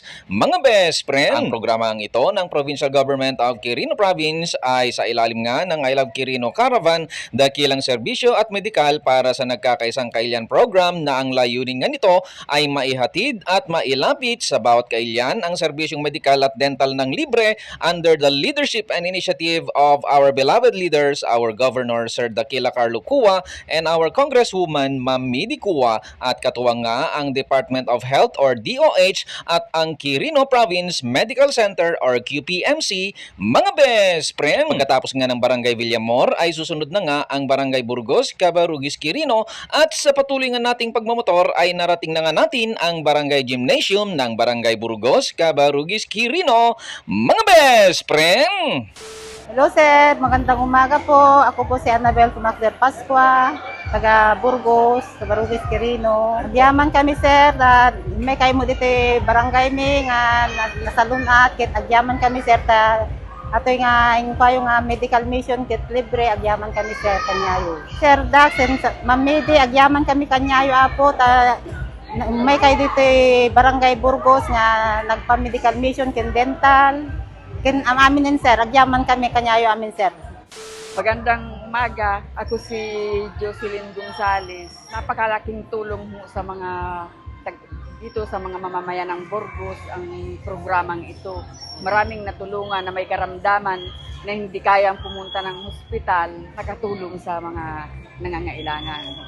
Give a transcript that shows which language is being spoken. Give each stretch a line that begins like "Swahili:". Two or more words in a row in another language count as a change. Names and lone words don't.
Filipino: Mga best friend, ang programang ito ng Provincial Government of Quirino Province ay sa ilalim nga ng I Love Quirino Caravan, dakilang serbisyo at medikal para sa nagkakaisang kailian program na ang layunin nga nito ay maihatid at mailapit sa bawat kailian ang serbisyong medikal at dental ng libre
English: under the leadership and initiative of our beloved leaders, our Governor Sir Dakila Carlo Cua and our Congresswoman Ma'am Midi Cua,
Filipino: at katuwang nga ang Department of Health or DOH at ang Quirino Province Medical Center or QPMC. Mga best friend, pagkatapos nga ng Barangay Villamor ay susunod na nga ang Barangay Burgos, Cabarugis, Quirino, at sa patuloy nga nating pagmamotor ay narating na nga natin ang Barangay Gymnasium ng Barangay Burgos, Cabarugis, Quirino. Mga best friend! Hello sir, magandang umaga po. Ako po si Annabel Tumacder Pascua, taga Burgos, Cabarugis, Quirino.
Iloko: Agyaman kami sir, may kayo mo dito barangay mi nga nasalunat, kit agyaman kami sir ta ato nga yung kayo nga
English: medical mission
Iloko: kit libre agyaman kami sir kanyayo. Sir Dax, Ma'am Midi, agyaman kami kanyayo apo ta may kayo dito barangay Burgos nga nagpa-
English: medical mission
Iloko: kin dental. Kin amin sir, agyaman kami kanyayo amin sir.
Filipino: Magandang umaga, ako si Jocelyn Gonzales. Napakalaking tulong mo sa mga dito sa mga mamamayan ng Burgos ang programang ito. Maraming natulungan na may karamdaman na hindi kayang pumunta ng hospital, nakatulong sa mga nangangailangan.